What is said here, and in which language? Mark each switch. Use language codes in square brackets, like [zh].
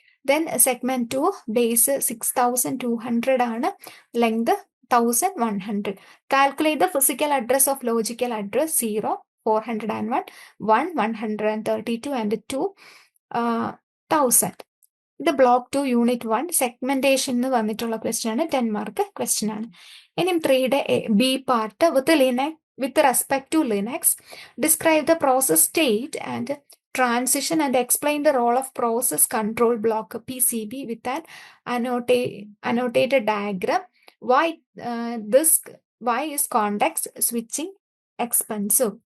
[en] Then segment 2 base 6200 ആണ്, length 1100. Calculate the physical address of logical address 0, 401, 1, 132 and 2, 1000. [ml] The block 2 unit 1 segmentation എന്ന് വന്നിട്ടുള്ള question ആണ്. 10 mark question ആണ്. ഇനി 3യുടെ B part, [en] with respect to Linux, describe the process state and transition and explain the role of process control block PCB with an annotated diagram. Why is context switching [ml] expensive?